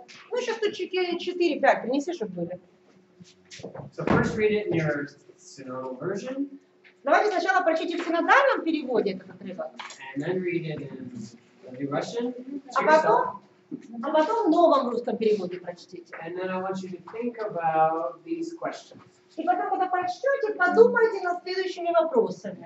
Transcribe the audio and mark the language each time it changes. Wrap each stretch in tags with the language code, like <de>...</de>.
<ru>Ну, сейчас тут 4-5 принеси, чтобы были.</ru> <en>So first read it in your synodal version,</en> <ru>Давайте сначала прочтите в синодальном переводе этот отрывок,</ru> <en>and then read it in the Russian to</en> <ru>а</ru> <en>yourself.</en> <ru>потом в новом русском переводе прочтите.</ru> <en>And then I want you to think about these questions.</en> <ru>И потом, когда прочтете, подумайте над следующими вопросами.</ru>